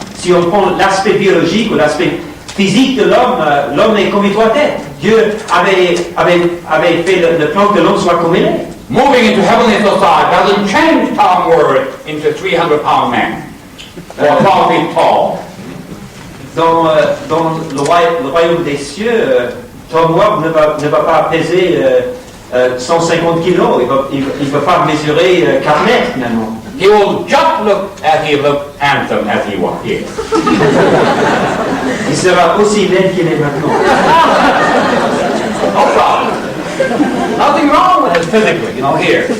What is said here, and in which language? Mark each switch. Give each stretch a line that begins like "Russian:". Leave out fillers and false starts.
French: Si on prend l'aspect biologique ou l'aspect physique de l'homme, l'homme est comme il doit être. Dieu avait fait le plan que l'homme soit comme il est.
English: Moving into heavenly society doesn't change Tom Word into a 300-pound man or 12 feet tall.
French: Dans le royaume des cieux, Tom Ward ne va pas peser 150 kilos, il ne va pas mesurer 4 mètres finalement.
English: He will just look as he looked handsome as he was here.
French: Il sera aussi laid qu'il est maintenant.
English: No problem. Nothing wrong with it physically, here.